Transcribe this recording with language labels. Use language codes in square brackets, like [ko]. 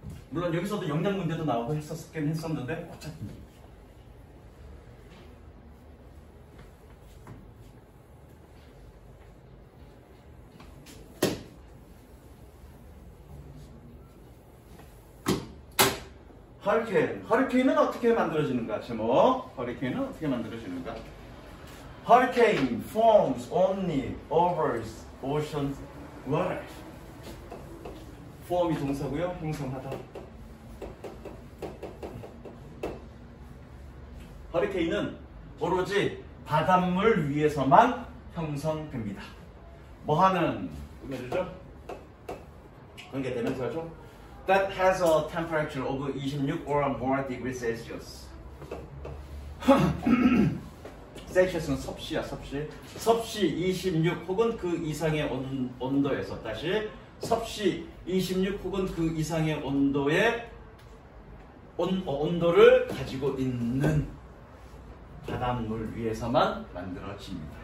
[ko] 물론 여기서도 영역 문제도 나오고 했었긴 했었는데 어차피 허리케인은 어떻게 만들어지는가? 제목. 허리케인은 어떻게 만들어지는가? [en] Hurricane forms only over ocean water. [ko] form이 동사고요. 형성하다. 허리케인은 오로지 바닷물 위에서만 형성됩니다. 뭐하는 말이죠? 관계대명사죠. [en] That has a temperature of 26 or more degrees Celsius. [ko] 셀시어스는 섭씨야, 섭씨. 섭씨 26 혹은 그 이상의 온도에서, 다시 섭씨 26 혹은 그 이상의 온도의 온도를 가지고 있는 바닷물 위에서만 만들어집니다.